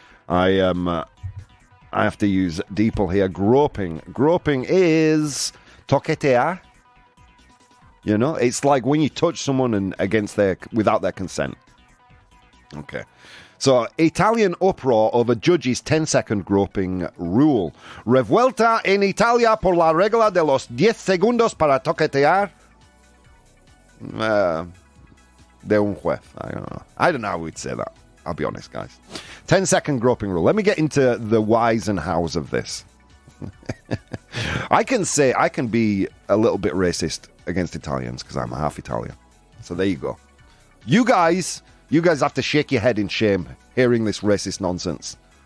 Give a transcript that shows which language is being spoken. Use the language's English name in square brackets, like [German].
[English] I have to use Deeple here. Groping. Groping is toquetear. You know, it's like when you touch someone without their consent. Okay. So, Italian uproar over judge's 10-second groping rule. [Spanish] Revuelta en Italia por la regla de los 10 segundos para toquetear de un juez. [English] I don't know how we'd say that. I'll be honest, guys. 10-second groping rule. Let me get into the whys and hows of this. I can be a little bit racist against Italians because I'm half Italian. So there you go. You guys have to shake your head in shame hearing this racist nonsense.